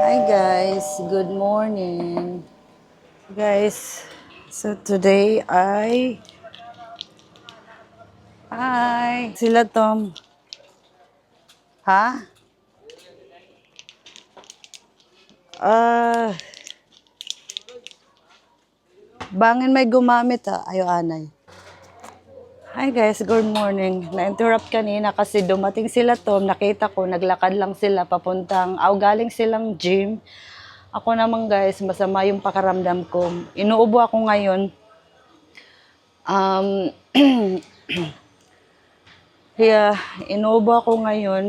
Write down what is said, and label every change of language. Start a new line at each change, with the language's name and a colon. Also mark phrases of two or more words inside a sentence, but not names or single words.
English: guys, good morning. Guys, so today sila Tom.
Waray: Ha? Bangin may gumamit ha. Ayo anay.
English: Hi guys, good morning.
Filipino: Na-interrupt kanina kasi dumating sila Tom. Nakita ko, naglakad lang sila papuntang, galing silang gym. Ako naman guys, masama yung pakaramdam ko. Inuubo ako ngayon. Inuubo ako ngayon.